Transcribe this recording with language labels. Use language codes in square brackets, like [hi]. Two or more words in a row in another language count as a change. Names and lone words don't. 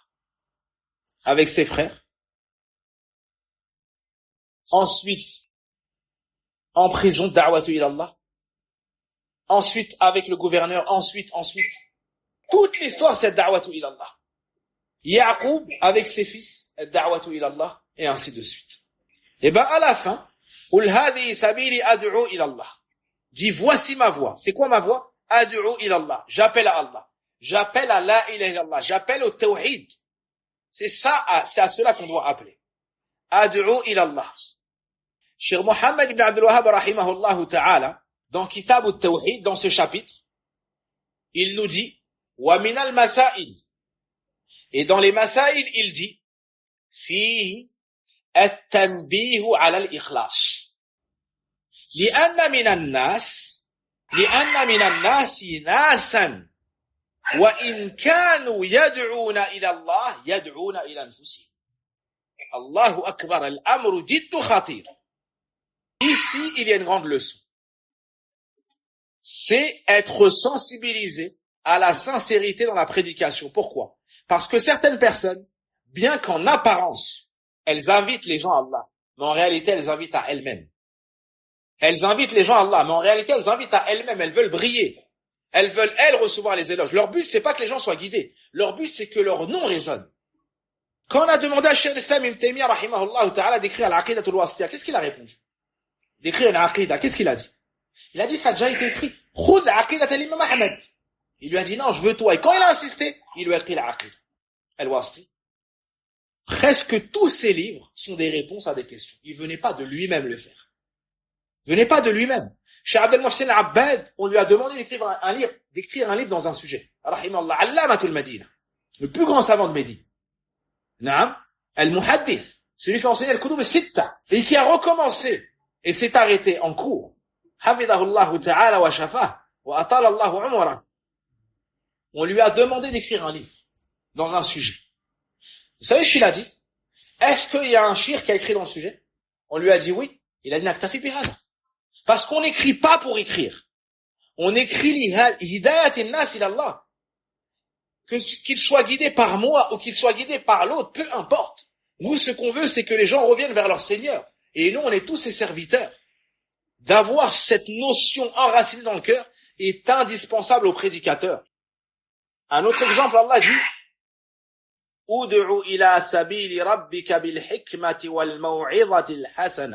[fr] Avec ses frères. Ensuite, en prison, [ar] دعوة إلى الله. [fr] Ensuite, avec le gouverneur, ensuite. Toute l'histoire, c'est [ar] دعوة إلى الله. [fr] Ya'qub, avec ses fils, [ar] دعوة إلى الله, [fr] et ainsi de suite. Et ben, à la fin, [ar] قل هذه سبيلي أدعو إلى الله. [fr] Dis, voici ma voix. C'est quoi ma voix? [ar] أدعو إلى الله. [fr] J'appelle à Allah. J'appelle à [ar] لا إله إلا الله. [fr] J'appelle au tawhid. C'est ça, c'est à cela qu'on doit appeler. [ar] أدعو إلى الله. [fr] Cheikh Mohammed ibn Abdul Wahhab [ar] رحمه الله تعالى, [fr] dans Kitab al-Tawhid, dans ce chapitre, il nous dit, [ar] ومن المسائل. [fr] Et dans les masail, il dit, [ar] فيه التنبيه على الإخلاص. لأن من الناس ناسا وإن كانوا يدعون إلى الله يدعون إلى أنفسهم. الله أكبر, الأمر جد خطير. [fr] Ici, il y a une grande leçon. C'est être sensibilisé à la sincérité dans la prédication. Pourquoi? Parce que certaines personnes, bien qu'en apparence, elles invitent les gens à Allah, mais en réalité, elles invitent à elles-mêmes. Elles invitent les gens à Allah, mais en réalité, elles invitent à elles-mêmes. Elles veulent briller. Elles veulent, elles, recevoir les éloges. Leur but, c'est pas que les gens soient guidés. Leur but, c'est que leur nom résonne. Quand on a demandé à Cheikh l'Islam Ibn Taymiyyah, [ar] رحمه الله تعالى, [fr] d'écrire l'Aqidatul Wasitiyya, qu'est-ce qu'il a répondu? D'écrire l'Aqida, qu'est-ce qu'il a dit? Il a dit, ça a déjà été écrit. [ar] خذ عقيدة الإمام أحمد. [fr] Il lui a dit, non, je veux toi. Et quand il a insisté, il lui a écrit l'Aqida al-Wasitiyya. Presque tous ces livres sont des réponses à des questions. Il venait pas de lui-même le faire. Venez pas de lui-même. Cheikh Abdel Mohsen Abbad, on lui a demandé d'écrire un livre dans un sujet. [ar] رحمه الله علامة المدينة, [fr] le plus grand savant de Médine. [ar] نعم المحدث, [fr] celui qui a enseigné [ar] الكتب الستة, [fr] et qui a recommencé, et s'est arrêté en cours. [ar] حفظه الله تعالى وشفاه وأطال الله عمره. [fr] On lui a demandé d'écrire un livre, dans un sujet. Vous savez ce qu'il a dit? Est-ce qu'il y a un shir qui a écrit dans le sujet? On lui a dit oui. Il a dit [ar] نكتفي بهذا. [fr] Parce qu'on n'écrit pas pour écrire. On écrit [ar] هداية الناس إلى الله. [fr] Qu'il soit guidé par moi ou qu'il soit guidé par l'autre, peu importe. Nous, ce qu'on veut, c'est que les gens reviennent vers leur Seigneur. Et nous, on est tous ses serviteurs. D'avoir cette notion enracinée dans le cœur est indispensable au prédicateur. Un autre exemple, Allah dit, [ar] ادع إلى سبيل ربك بالحكمة والموعظة الحسنة.